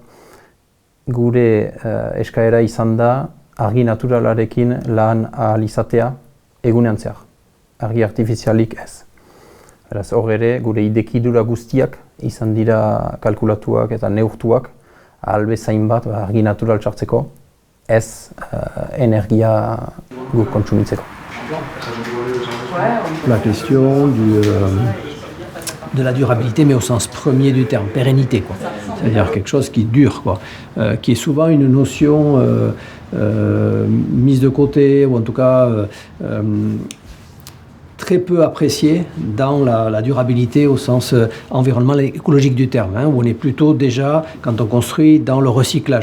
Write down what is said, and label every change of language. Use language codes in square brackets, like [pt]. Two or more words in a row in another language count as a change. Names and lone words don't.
[eu] Gure eskaera izan da argi naturalarekin lan ahal izatea egunean zehar. Argi artifizialik ez. Beraz, hor ere, gure idekidura guztiak izan dira kalkulatuak eta neurtuak ahal bezain bat argi natural txartzeko, ez energia guk kontsumitzeko. [fr] La question de la durabilité, mais au sens premier du terme, pérennité, quoi. C'est-à-dire quelque chose qui dure, quoi, qui est souvent une notion mise de côté, ou en tout cas très peu appréciée dans la durabilité au sens environnemental et écologique du terme, hein, où on est plutôt déjà, quand on construit, dans le recyclage.